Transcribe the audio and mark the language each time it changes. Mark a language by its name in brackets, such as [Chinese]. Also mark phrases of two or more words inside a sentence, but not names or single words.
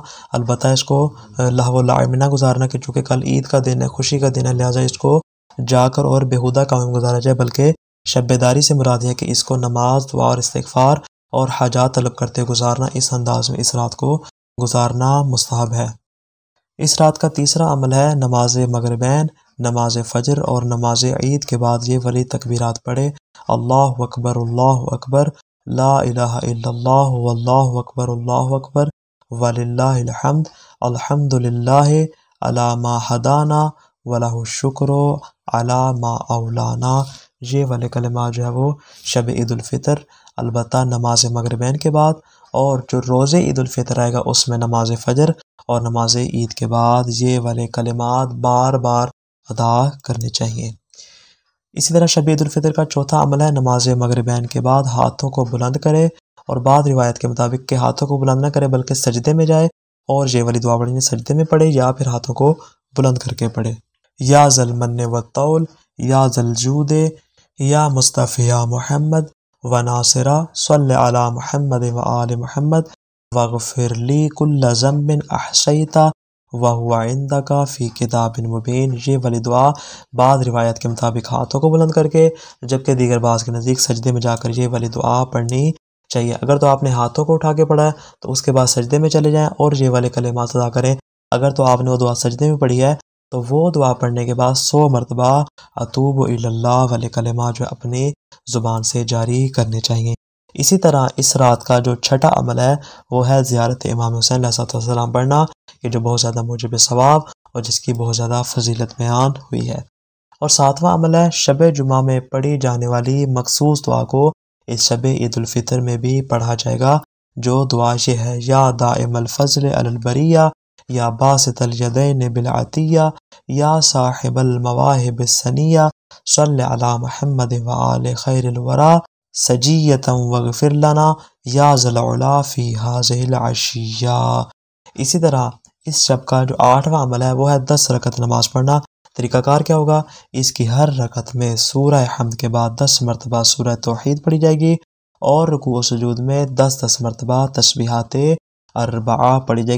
[Urdu] البتہ اس کو لہو لعب میں نہ گزارنا، کہ چونکہ کل عید کا دن ہے، خوشی کا دن ہے، لہٰذا اس کو جاکر اور بیہودہ کام میں گزارا جائے، بلکہ شب بیداری سے مراد ہے کہ اس کو نماز، دعا اور استغفار اور حاجات طلب کرتے گزارنا. اس انداز میں اس رات کو گزارنا مستحب ہے. اس رات کا تیسرا عمل ہے نماز مغربین، نماز فجر اور نماز عید کے بعد یہ ولی تکبیرات پڑھے. [Arabic] الله أكبر، لا إله إلا الله، والله أكبر ولله الحمد، الحمد لله على ما هدانا وله الشكر على ما أولانا. [Urdu] یہ والے کلمہ جو ہے وہ شب عید الفطر، البتہ نماز مغربین کے بعد، اور جو روز عید الفطر آئے گا اس میں نماز فجر اور نماز عید کے بعد یہ والے کلمات بار بار ادا کرنے چاہئیں. اسی طرح شب عید الفطر کا چوتھا عمل ہے نماز مغربین کے بعد ہاتھوں کو بلند کرے، اور بعد روایت کے مطابق کے ہاتھوں کو بلند نہ کرے بلکہ سجدے میں جائے اور یہ والی دعا پڑھنی، سجدے میں پڑھے یا پھر ہاتھوں کو بلند کر کے پڑھے. [Arabic] يا ذا المن والطول، يا ذا الجود، يا مصطفي محمد وناصره, صل على محمد وآل محمد، واغفر لي كل ذنب أحصيته وهو عندك في كتاب مبين. [Urdu] یہ والی دعا بعد روایت کے مطابق ہاتھوں کو بلند کر کے، جبکہ دیگر بعض کے نزدیک سجدے میں جا کر یہ والی دعا پڑھنی چاہیے. اگر تو آپ نے ہاتھوں کو اٹھا کے پڑھا ہے تو اس کے بعد سجدے میں چلے جائیں اور یہ والے کلمات ادا کریں. اگر تو آپ نے وہ دعا سجدے میں پڑھی ہے تو وہ دعا پڑھنے کے بعد 100 مرتبہ [Arabic] أتوب إلى الله [Urdu] والے کلمہ جو اپنی زبان سے جاری کرنے چاہئیں. اسی طرح اس رات کا جو چھٹا عمل ہے وہ ہے زیارت امام حسین علیہ السلام پڑھنا، یہ جو بہت زیادہ موجب ثواب اور جس کی بہت زیادہ فضیلت بیان ہوئی ہے. اور ساتواں عمل ہے شب جمعہ میں پڑھی جانے والی مخصوص دعا کو اس شب عید الفطر میں بھی پڑھا جائے گا. جو دعا یہ ہے, [Arabic] يا دائم الفضل على البرية، يا باسط اليدين بالعطية، يا صاحب المواهب السنية, صل على محمد وآل خير الورى سجية واغفر لنا، يا ذا العلى في هذه العشية. [Urdu] اسی طرح اس شب کا جو آٹھواں عمل ہے وہ ہے 10 رکعت نماز پڑھنا. طریقہ کار کیا ہوگا، اس کی ہر رکعت میں سورہ حمد کے بعد 10 مرتبہ سورہ توحید پڑھی جائے گی، اور رکوع و سجود میں 10-10 مرتبہ تسبیحات اربعہ پڑھی جائے گی.